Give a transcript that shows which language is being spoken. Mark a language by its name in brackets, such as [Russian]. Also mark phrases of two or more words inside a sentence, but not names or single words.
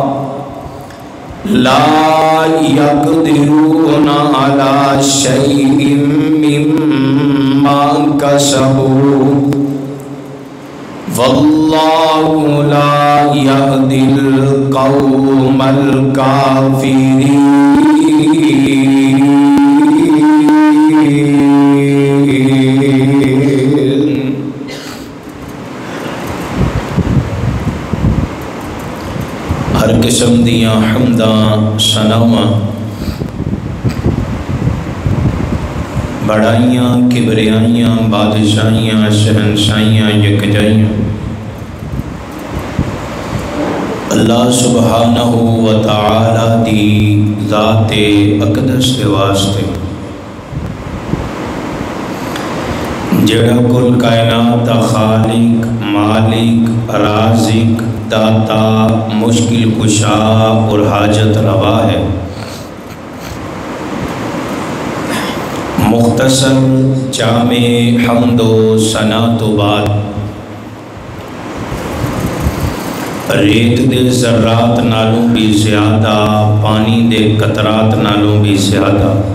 [Arabic] لا يقدرون على شيء مما كسبوا والله لا يهدي القوم الكافرين. [Punjabi] ہر قسم دیاں حمداں ثناواں بڑائیاں کبریائیاں بادشاہیاں شہنشاہیاں یکجائیاں [Arabic] اللہ سبحانہ و تعالی [Punjabi] دی ذات اقدس کے واسطے جڑا کل کائنات دا خالق، مالک، رازق، داتا، [Urdu] مشکل کشا اور حاجت روا ہے۔ [Punjabi] مختصر جامع حمد و ثنا تو بعد ریت دے ذرات نالوں بھی زیادہ، پانی دے قطرات نالوں بھی زیادہ،